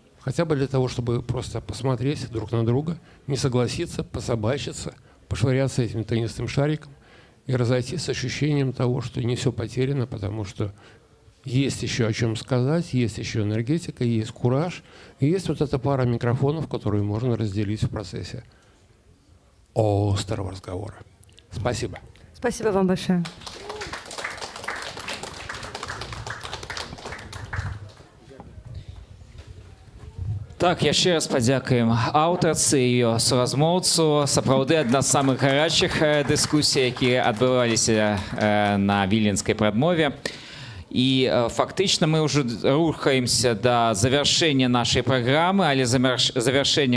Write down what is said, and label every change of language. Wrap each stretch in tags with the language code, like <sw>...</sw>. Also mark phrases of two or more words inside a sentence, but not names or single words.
<ru>хотя бы для того, чтобы просто посмотреть друг на друга, не согласиться, пособачиться, пошвыряться этим теннисным шариком и разойтись с ощущением того, что не все потеряно, потому что есть еще о чем сказать, есть еще энергетика, есть кураж, и есть вот эта пара микрофонов, которые можно разделить в процессе острого разговора. Спасибо. Спасибо вам большое. Так,</ru> <be>яшчэ раз падзякуем аўтарцы і ее суразмоўцу. Сапраўды адна з самых гарачых дыскусій, якія адбываліся на віленскай прадмове. І фактычна мы ўжо рухаемся да завяршэння нашай праграмы, але завяршэнне</be>